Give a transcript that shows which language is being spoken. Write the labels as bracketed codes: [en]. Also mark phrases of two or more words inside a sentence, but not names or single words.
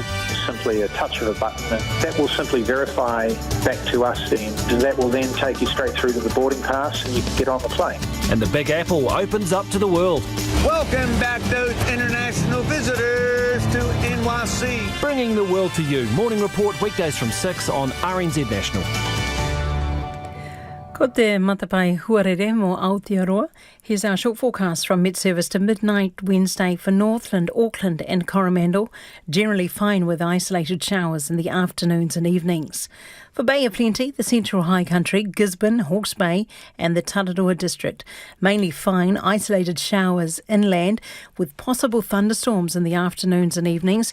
[en] Simply a touch of a button. That will simply verify back to us, and that will then take you straight through to the boarding pass and you can get on the plane. And the Big Apple opens up to the world. Welcome back, those international visitors, to NYC. Bringing the world to you. Morning Report weekdays from 6 on RNZ National. [mi] Ko te matapai huarere mō Aotearoa. [en] Here's our short forecast from mid-service to midnight Wednesday for Northland, Auckland and Coromandel. Generally fine with isolated showers in the afternoons and evenings. For Bay of Plenty, the Central High Country, Gisborne, Hawke's Bay and the Tararua District. Mainly fine, isolated showers inland with possible thunderstorms in the afternoons and evenings.